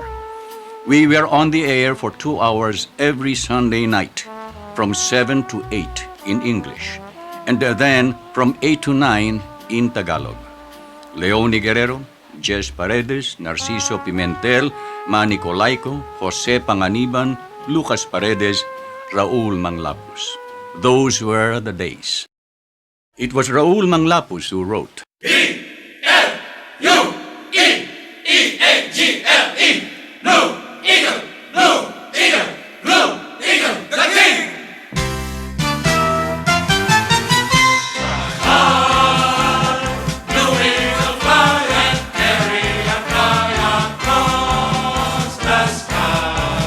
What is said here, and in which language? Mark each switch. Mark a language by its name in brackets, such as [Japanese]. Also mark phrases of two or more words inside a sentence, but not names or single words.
[English] We were on the air for 2 hours every Sunday night, from 7 to 8 in English, and then from 8 to 9 in Tagalog. Leone Guerrero, Jess Paredes, Narciso Pimentel, Manny Colaico, Jose Panganiban, Lucas Paredes, Raul Manglapus. Those were the days. It was Raul Manglapus who wrote, E-L-U-E-E-A-G-L-E, Blue Eagle, Blue Eagle, Blue Eagle, the king! Blue Eagle fly and carry a fly across the sky.